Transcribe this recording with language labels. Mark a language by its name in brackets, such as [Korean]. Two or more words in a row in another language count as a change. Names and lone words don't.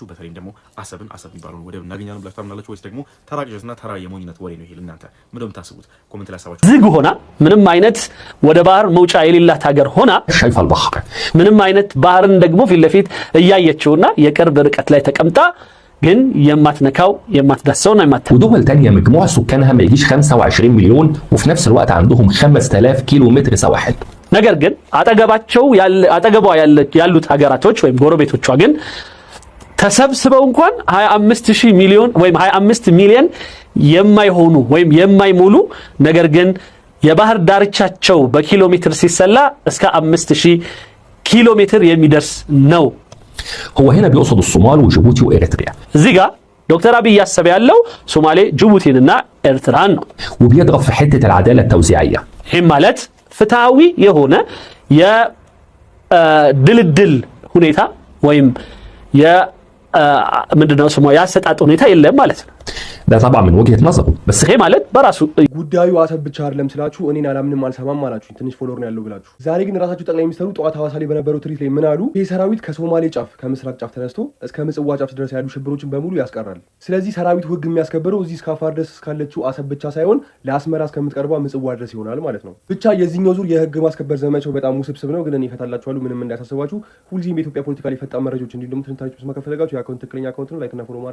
[Amharic] በተለይም ደግሞ አሰብ የሚባለውን ወደብ እናገኛለን ብላችሁ ታምናላችሁ ወይስ ደግሞ ተራ ቅዠትና ተራ የሞኝነት ወሬ ነው ይሄ? እናንተ ምንድን ነው የምታስቡት? ኮሜንት ላይ ሀሳባችሁ። ዝግ ሆና ምንም አይነት ወደ ባህር መውጫ የሌላት ሀገር ሆና [Arabic] شايف البحر [Amharic] ምንም አይነት ባህርን ደግሞ ፊት ለፊት እያየችውና የቅርብ ርቀት ላይ ተቀምጣ ግን የማትነካው የማትዳሰውና [Arabic] ودول تانية مجموع سكانها ما يجيش 25 مليون وفي نفس الوقت عندهم 5000 كيلو متر سواحل [Amharic] ነገር ግን አጠገቧ ያሉት ሀገራቶች ወይም ጎረቤቶቿ ግን ተሰብስበው እንኳን 25 ሚሊዮን ወይም 25 ሚሊዮን የማይሆኑ ወይም የማይሞሉ ነገር ግን የባህር ዳርቻቸው በኪሎ ሜትር ሲሰላ እስከ 5000 ኪሎ ሜትር የሚደርስ ነው። [Arabic] هو هنا بيقصد الصومال وجيبوتي وإريتريا [Amharic] እዚህ ጋር ዶክተር አብይ ያሰበ ያለው ሶማሌ ጅቡቲንና ኤርትራን ነው። [Arabic] وبيضغط في حتة العدالة التوزيعية [Amharic] ይህ ማለት ፍትሃዊ የሆነ የድልድል ሁኔታ ወይም ምንድነው ስሙ ያሰጣጥ ሁኔታ የለም ማለት ነው። [Arabic] ده طبعا من وجهة نظره بس [Amharic] ይሄ ማለት በራሱ ጉዳዩ አሰብ ብቻ አይደለም ስላችሁ እኔን አላምንም አልሰማም አላችሁ ትንሽ ፎሎወር ነው ያለው ብላችሁ ዛሬ ግን ራሳችሁ ጠቅላይ ሚኒስትሩ ጠዋት ሐዋሳ ላይ በነበረው ትርኢት ላይ ምን አሉ? ይሄ ሰራዊት ከሶማሌ ጫፍ ከምስራቅ ጫፍ ተነስቶ እስከ ምጽዋ ጫፍ ድረስ ያሉ ሽብሮችን በሙሉ ያስቀራል። ስለዚህ ሰራዊቱ ህግ የሚያስከብረው እዚህ እስካፋር ድረስ እስካለችው አሰብ ብቻ ሳይሆን ለአስመራ እስከምትቀርበው ምጽዋ ድረስ ይሆናል ማለት ነው። ብቻ የዚህኛው ዙር የህግ ማስከበር ዘመቻው በጣም ውስብስብ ነው፣ ግን እኔ እፈታላችኋለሁ ምንም እንዳያሳስባችሁ። ሁልጊዜም በኢትዮጵያ ፖለቲካ ላይ ፈጣን መረጃዎች እንዲሁም ትንታኔዎች መስማት ከፈለጋችሁ የአካውንት ትክክለኛ አካውንት ነው፣ ላይክ እና ፎሎ ማድረግ